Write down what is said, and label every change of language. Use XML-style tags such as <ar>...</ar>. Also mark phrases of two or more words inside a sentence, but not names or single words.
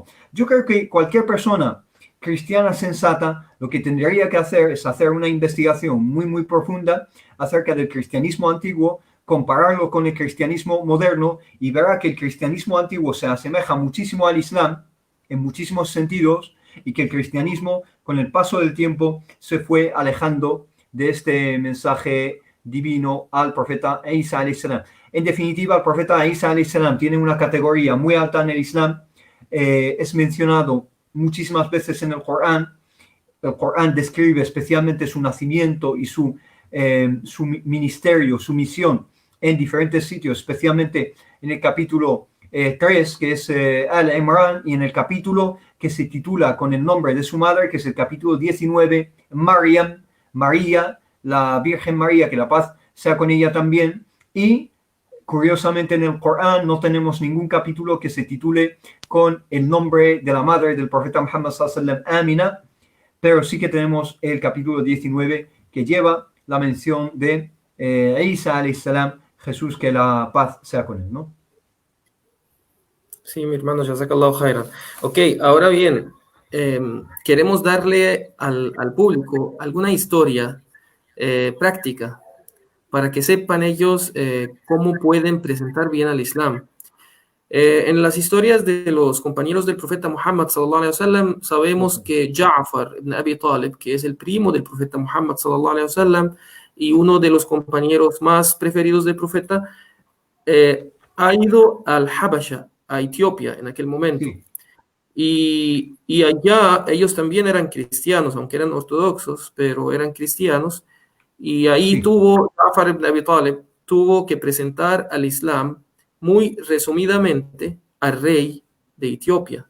<es>Yo creo que cualquier persona cristiana sensata lo que tendría que hacer es hacer una investigación muy, muy profunda acerca del cristianismo antiguo, compararlo con el cristianismo moderno y verá que el cristianismo antiguo se asemeja muchísimo al Islam en muchísimos sentidos y que el cristianismo con el paso del tiempo se fue alejando de este mensaje divino al profeta Isa</es> <ar>عليه السلام.</ar> <es>En definitiva, el profeta Isa</es> <ar>عليه السلام</ar> <es>tiene una categoría muy alta en el Islam, es mencionado muchísimas veces en el Corán. El Corán describe especialmente su nacimiento y su ministerio, su misión en diferentes sitios, especialmente en el capítulo 3, que es Al-Imran, y en el capítulo que se titula con el nombre de su madre, que es el capítulo 19, Maryam, María, la Virgen María, que la paz sea con ella también. Y curiosamente en el Corán no tenemos ningún capítulo que se titule con el nombre de la madre del profeta Muhammad</es> <ar>صلى الله عليه وسلم,</ar> <es>Amina, pero sí que tenemos el capítulo 19 que lleva la mención de Isa</es> <ar>عليه السلام,</ar> <es>Jesús, que la paz sea con él, ¿no? Sí, mi hermano,</es> <ar>جزاك الله خيرا.</ar> <es>Ok, ahora bien, queremos darle al público alguna historia práctica para que sepan ellos cómo pueden presentar bien al Islam. En las historias de los compañeros del profeta Muhammad</es> <ar>صلى الله عليه وسلم</ar> <es>sabemos que Ja'far ibn Abi Talib, que es el primo del profeta Muhammad</es> <ar>صلى الله عليه وسلم</ar> <es>y uno de los compañeros más preferidos del profeta, ha ido al Habasha, a Etiopía en aquel momento. Sí. Y allá ellos también eran cristianos, aunque eran ortodoxos, pero eran cristianos. Y ahí sí. Ja'far ibn Abi Talib tuvo que presentar al Islam muy resumidamente al rey de Etiopía.</es>